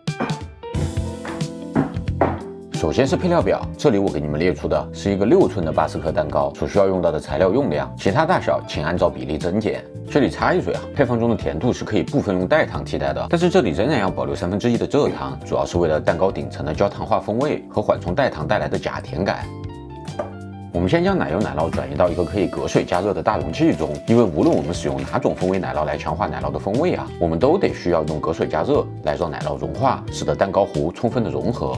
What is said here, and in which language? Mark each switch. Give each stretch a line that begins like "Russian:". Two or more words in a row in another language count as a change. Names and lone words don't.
Chinese: 首先是配料表，這裡我給你們列出的是一個6寸的巴斯克蛋糕所需要用到的材料用量，其他大小請按照比例增減。這裡插一嘴啊，配方中的甜度是可以部分用代糖替代的，但是這裡仍然要保留1/3的蔗糖，主要是為了蛋糕頂層的焦糖化風味和緩衝代糖帶來的假甜感。我們先將奶油奶酪轉移到一個可以隔水加熱的大容器中，因為無論我們使用哪種風味奶酪來強化奶酪的風味啊，我們都得需要用隔水加熱來讓奶酪融化，使得蛋糕糊充分的融合。